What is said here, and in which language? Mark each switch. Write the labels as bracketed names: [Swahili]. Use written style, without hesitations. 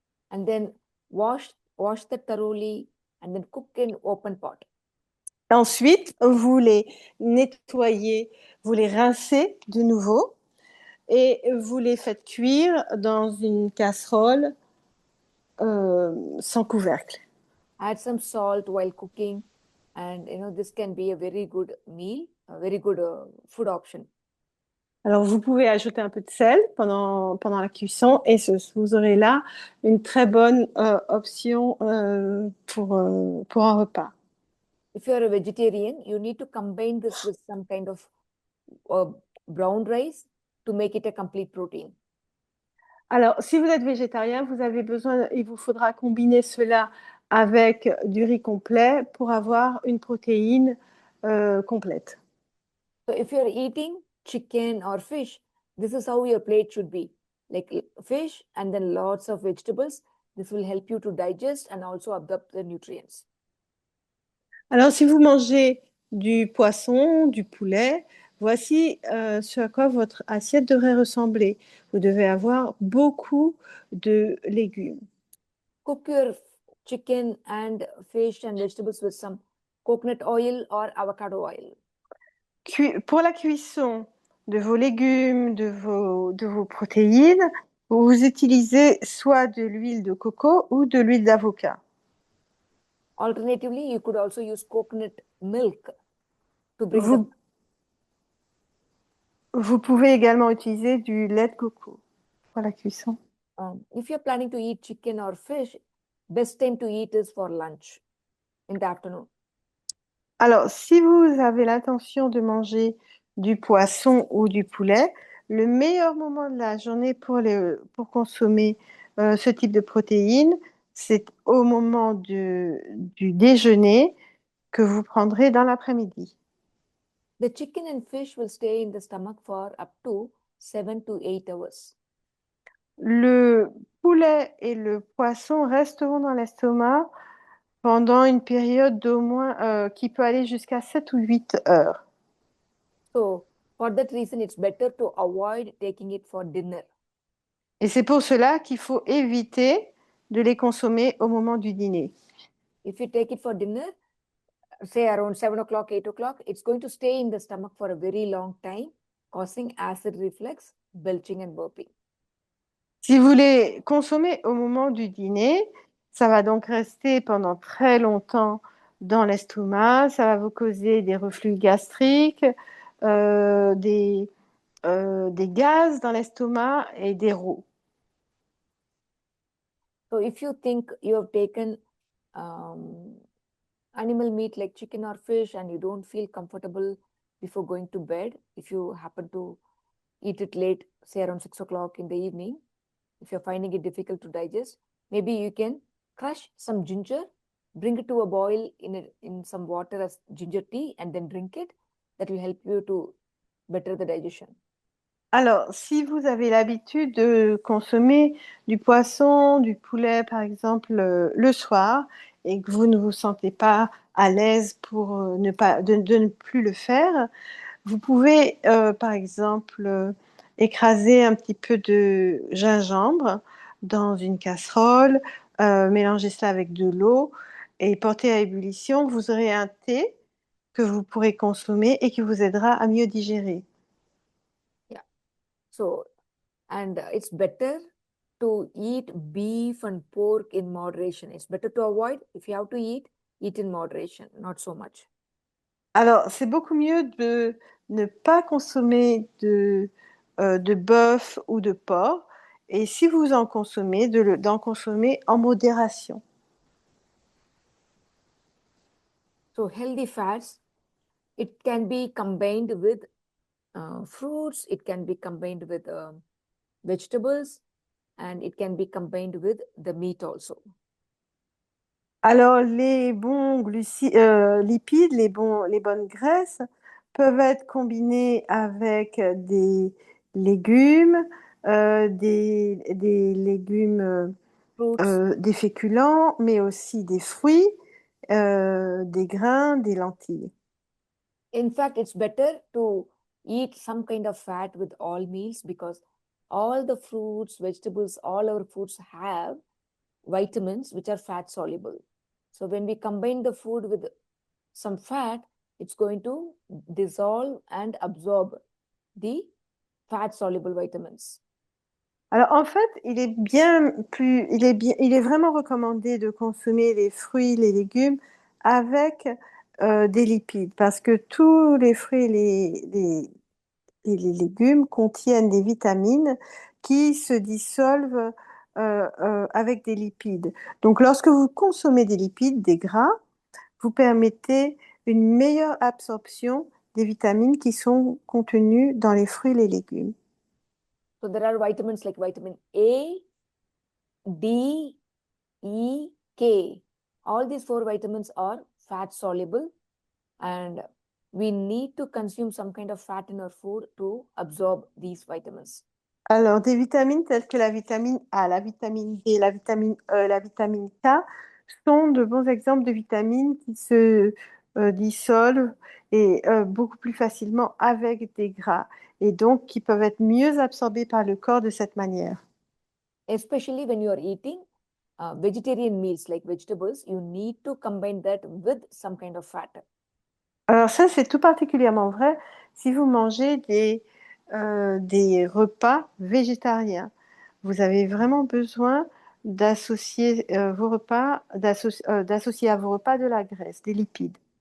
[English] And then wash that thoroughly and then cook in open pot. [French] Ensuite, vous les nettoyez, vous les rincez de nouveau et vous les faites cuire dans une casserole sans couvercle. [English] Add some salt while cooking, and this can be a very good meal, a very good food option. [French] Alors, vous pouvez ajouter un peu de sel pendant la cuisson et vous aurez là une très bonne option pour un repas. [English] If you are a vegetarian, you need to combine this with some kind of brown rice to make it a complete protein. [French] Alors, si vous êtes végétarien, il vous faudra combiner cela avec du riz complet pour avoir une protéine complète. [English] So if you are eating chicken or fish, this is how your plate should be. Like fish and then lots of vegetables. This will help you to digest and also absorb the nutrients. [French] Alors, si vous mangez du poisson, du poulet, voici ce à quoi votre assiette devrait ressembler. Vous devez avoir beaucoup de légumes. [English] Cook your chicken and fish and vegetables with some coconut oil or avocado oil. [French] Pour la cuisson de vos légumes, de vos protéines, vous utilisez soit de l'huile de coco ou de l'huile d'avocat. [English] Alternatively, you could also use coconut milk to bring [French] Vous, vous pouvez également utiliser du lait de coco pour la cuisson. [English] If you're planning to eat chicken or fish, best time to eat is for lunch in the afternoon. [French] Alors, si vous avez l'intention de manger du poisson ou du poulet, le meilleur moment de la journée pour consommer ce type de protéines, c'est au moment du déjeuner que vous prendrez dans l'après-midi. [English] The chicken and fish will stay in the stomach for up to 7 to 8 hours. [French] Le poulet et le poisson resteront dans l'estomac pendant une période d'au moins qui peut aller jusqu'à 7 ou 8 heures. [English] So, for that reason, it's better to avoid taking it for dinner. [French] Et c'est pour cela qu'il faut éviter de les consommer au moment du dîner. [English] If you take it for dinner, say around 7 o'clock, 8 o'clock, it's going to stay in the stomach for a very long time, causing acid reflux, belching, and burping. [French] Si vous les consommez au moment du dîner, ça va donc rester pendant très longtemps dans l'estomac, ça va vous causer des reflux gastriques, des gaz dans l'estomac et des rots. [English] So if you think you have taken animal meat like chicken or fish and you don't feel comfortable before going to bed, if you happen to eat it late, say around 6 o'clock in the evening, if you're finding it difficult to digest, maybe you can crush some ginger, bring it to a boil in some water as ginger tea, and then drink it. That will help you to better the digestion. [French] Alors, si vous avez l'habitude de consommer du poisson, du poulet, par exemple, le soir, et que vous ne vous sentez pas à l'aise pour de ne plus le faire, vous pouvez, par exemple, écraser un petit peu de gingembre dans une casserole, mélangez cela avec de l'eau et portez à ébullition. Vous aurez un thé que vous pourrez consommer et qui vous aidera à mieux digérer. [English] Yeah. So, and it's better to eat beef and pork in moderation. It's better to avoid. If you have to eat in moderation, not so much. [French] Alors, c'est beaucoup mieux de ne pas consommer de bœuf ou de porc. Et si vous en consommez, d'en consommer en modération. [English] So, healthy fats, it can be combined with fruits, it can be combined with vegetables, and it can be combined with the meat also. [French] Alors, les bons lipides, les bonnes graisses peuvent être combinés avec des légumes, des légumes, [English] Fruits. [French] des féculents, mais aussi des fruits, des grains, des lentilles. [English] In fact, it's better to eat some kind of fat with all meals because all the fruits, vegetables, all our foods have vitamins which are fat soluble. So when we combine the food with some fat, it's going to dissolve and absorb the fat soluble vitamins. [French] Alors en fait, il est vraiment recommandé de consommer les fruits, les légumes avec des lipides parce que tous les fruits et les légumes contiennent des vitamines qui se dissolvent avec des lipides. Donc lorsque vous consommez des lipides, des gras, vous permettez une meilleure absorption des vitamines qui sont contenues dans les fruits et les légumes. [English] So there are vitamins like vitamin A, D, E, K. All these four vitamins are fat soluble, and we need to consume some kind of fat in our food to absorb these vitamins. [French] Alors, des vitamines telles que la vitamine A, la vitamine D, la vitamine E, la vitamine K sont de bons exemples de vitamines qui se dissolvent et beaucoup plus facilement avec des gras et donc qui peuvent être mieux absorbés par le corps de cette manière. [English] Especially when you are eating vegetarian meals like vegetables, you need to combine that with some kind of fat. [French] Alors ça, c'est tout particulièrement vrai si vous mangez des repas végétariens. Vous avez vraiment besoin d'associer vos repas, d'associer à vos repas de la graisse, des lipides.